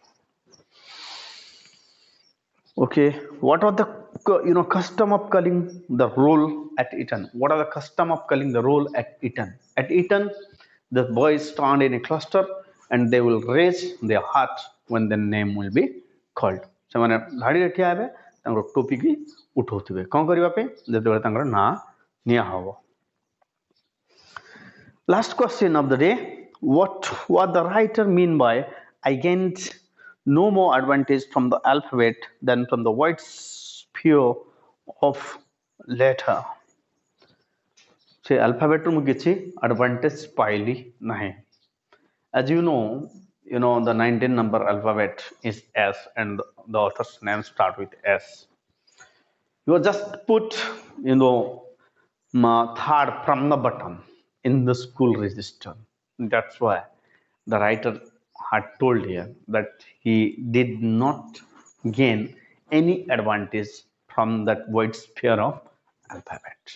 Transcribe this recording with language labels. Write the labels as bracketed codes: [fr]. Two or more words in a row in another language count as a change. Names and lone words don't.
[en] Okay, what are the custom of calling the roll at Eton? What are the custom of calling the roll at Eton? At Eton, the boys stand in a cluster and they will raise their hat when the name will be called. [or] ସେମାନେ ଧାଡ଼ିରେ ଠିଆ ହେବେ, ତାଙ୍କର ଟୋପିକି ଉଠଉଥିବେ କ'ଣ କରିବା ପାଇଁ ଯେତେବେଳେ ତାଙ୍କର ନାଁ ନିଆ ହେବ. [en] Last question of the day: what the writer mean by "I gained no more advantage from the alphabet than from the wide sphere of letter"? [or] ସେ alphabet ରୁ ମୁଁ କିଛି advantage ପାଇଲି ନାହିଁ. [en] As you know, the 19 number alphabet is S and the author's name start with S. You just put third from the bottom in the school register. That's why the writer had told here that he did not gain any advantage from that wide sphere of alphabet.